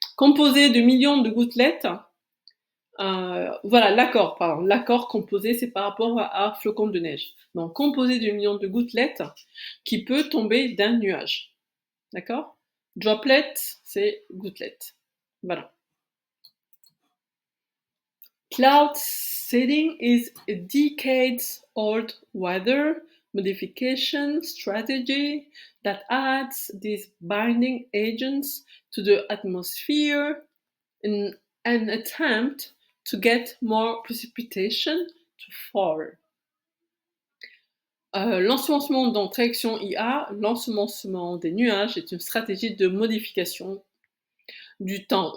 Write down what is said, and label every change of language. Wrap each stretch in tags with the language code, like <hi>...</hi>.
<fr>Composé de millions de gouttelettes. Voilà, l'accord, pardon. L'accord composé, c'est par rapport à flocon de neige. Donc, composé de millions de gouttelettes qui peut tomber d'un nuage. D'accord? Droplet, c'est gouttelette. Voilà.</fr> <en>Cloud seeding is a decades-old weather modification strategy that adds these binding agents to the atmosphere in an attempt to get more precipitation to fall.</en> <fr>L'ensemencement dans traduction IA, l'ensemencement des nuages est une stratégie de modification du temps.</fr>